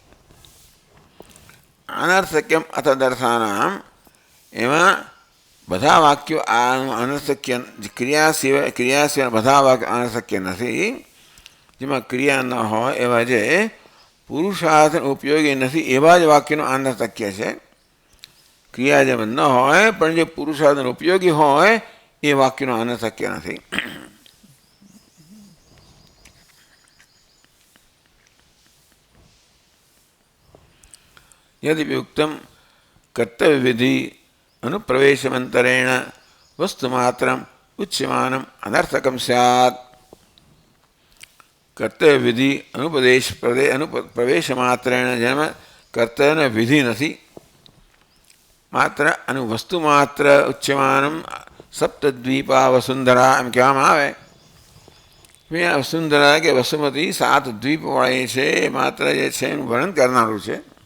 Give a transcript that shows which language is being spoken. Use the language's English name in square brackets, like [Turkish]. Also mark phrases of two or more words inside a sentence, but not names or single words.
[Sanskrit] अनर्थक्यम अथदर्थानाम [Gujarati] એમાં બધા વાક્યો અનર્થક્ય ક્રિયા સિવાય બધા વાક્યો અનર્થક્ય નથી. જેમાં ક્રિયા ન હોય એવા જે પુરુષાર્થ ઉપયોગી નથી એવા જ વાક્યનો અનર્થક્ય છે. ક્રિયા જેમ ન હોય પણ જે પુરુષાર્થ ઉપયોગી હોય એ વાક્યનો અનર્થક્ય નથી. [Sanskrit] यदि उक्तम कर्तव्य विधि अनुप्रवेशमंतरेण वस्तुमात्रम उच्यमानम अनर्थकम स्यात्. कर्तव्य विधि अनुप्रवेशमात्रेण [Gujarati] જેમાં કર્તવ્યને વિધિ નથી માત્ર અને વસ્તુ માત્ર [Sanskrit] उच्यमानम सप्तद्वीपा वसुंधरा [Gujarati] એમ કહેવામાં આવે. વસુંધરા કે વસુમતી 7 દ્વીપ વાળી છે એ માત્ર જે છે એનું વર્ણન કરનારું છે.